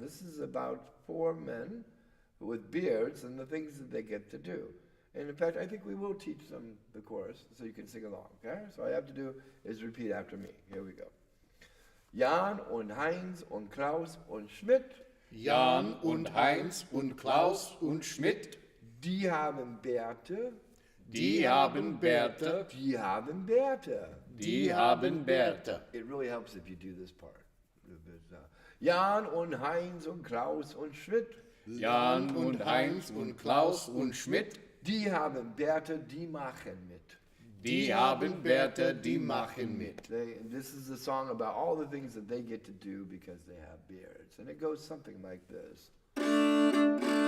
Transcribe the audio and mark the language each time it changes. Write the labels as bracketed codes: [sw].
[en] This is about 4 men with beards and the things that they get to do. And in fact, I think we will teach them the chorus so you can sing along, okay? So all you have to do is repeat after me. Here we go. [de] Jan und Heinz und Klaus und Schmidt. Jan und Heinz und Klaus und Schmidt. Die haben Bärte. Die haben Bärte. Die haben Bärte. Die haben Bärte. [en] It really helps if you do this part. [de] Jan und Heinz und Klaus und Schmidt. Jan und Heinz und Klaus und Schmidt. Die haben Bärte, die machen mit. Die haben Bärte, die machen mit. [en] This is a song about all the things that they get to do because they have beards. And it goes something like this.